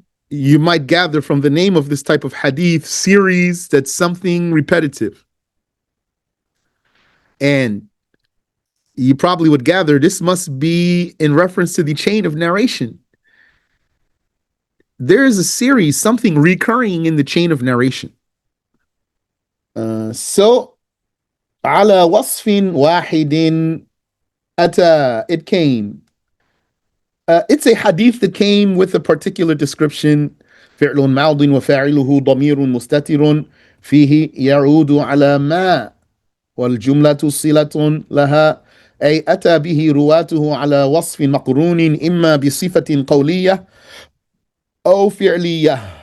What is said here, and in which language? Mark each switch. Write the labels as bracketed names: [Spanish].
[English] You might gather from the name of this type of hadith series that's something repetitive. And you probably would gather this must be in reference to the chain of narration. There is a series, something recurring in the chain of narration. So, [Arabic] على وصف واحد أتى, [English] it came. It's a hadith that came with a particular description. [Arabic] فعل ماض وفاعله ضمير مستتر فيه يعود على ما والجملة صلة لها أي أتى به رواته على وصف مقرون إما بصفة قولية أو فعلية.